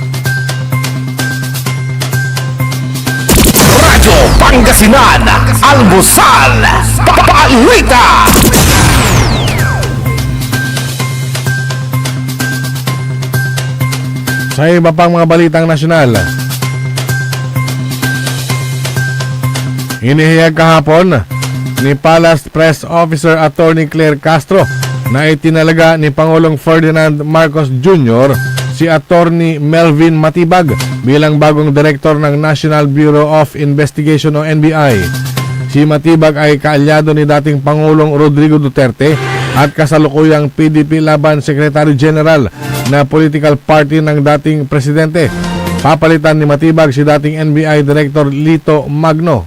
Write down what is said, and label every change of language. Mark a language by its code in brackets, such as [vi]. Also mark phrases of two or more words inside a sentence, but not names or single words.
[tl] Radyo Pangasinan, Almusal, Balita! Sa iba pang mga balitang nasyonal, inihayag kahapon ni Palace Press Officer Attorney Claire Castro na itinalaga ni Pangulong Ferdinand Marcos Jr. si Attorney Melvin Matibag bilang bagong direktor ng National Bureau of Investigation o NBI. Si Matibag ay kaalyado ni dating Pangulong Rodrigo Duterte at kasalukuyang PDP Laban Secretary General na [en] political party [tl] ng dating presidente. Papalitan ni Matibag si dating NBI Director Lito Magno.